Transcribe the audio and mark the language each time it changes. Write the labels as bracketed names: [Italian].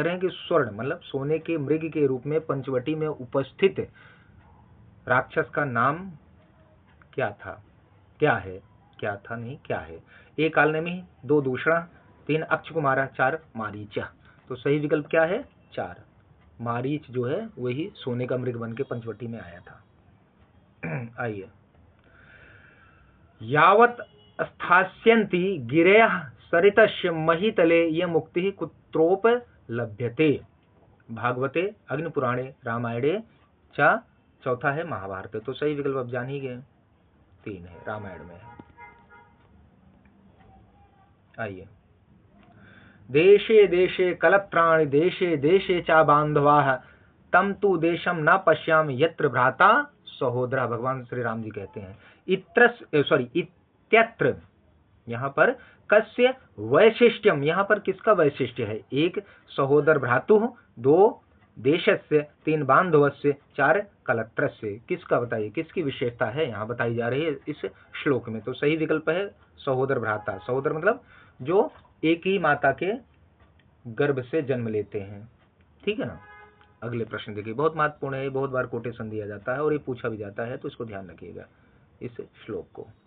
[Hindi] करें कि स्वर्ण मतलब सोने के मृग के रूप में पंचवटी में उपस्थित राक्षस का नाम क्या था, क्या है, क्या था नहीं क्या है। [Sanskrit] 1 कालनेमि, 2 दूषणा, 3 अक्षकुमारा, 4 मारीचा। [Hindi] तो सही विकल्प क्या है, 4 मारीच जो है वही सोने का मृग बन के पंचवटी में आया था। आइए, [Sanskrit] यावत् स्थास्यन्ति गिरयः सरितस्य महीतले ये मुक्ति कुत्रोप लभ्यते। भागवते, अग्निपुराणे, रामायणे चा, चौथा है महाभारत। [Hindi] तो सही विकल्प अब जान ही गए, 3 है, रामायण में है। आइए, [Sanskrit] देशे देशे कलत्राणि देशे देशे चा बांधवाः तम तु देशम न पश्यामि यत्र भ्राता सहोदरा। [Hindi] भगवान श्री राम जी कहते हैं [Sanskrit] इत्यत्र, [Hindi] यहाँ पर [Sanskrit] कस्य वैशिष्ट्यम, [Hindi] यहाँ पर किसका वैशिष्ट्य है? [Sanskrit] 1 सहोदर भ्रातु, 2 देशस्य, 3 बांधवस्य, 4 कलत्रस्य। [Hindi] किसका बताइए, किसकी विशेषता है यहाँ बताई जा रही है इस श्लोक में? तो सही विकल्प है सहोदर भ्राता। सहोदर मतलब जो एक ही माता के गर्भ से जन्म लेते हैं। ठीक है ना। अगले प्रश्न देखिए, बहुत महत्वपूर्ण है, बहुत बार कोटेशन दिया जाता है और ये पूछा भी जाता है, तो इसको ध्यान रखिएगा इस श्लोक को।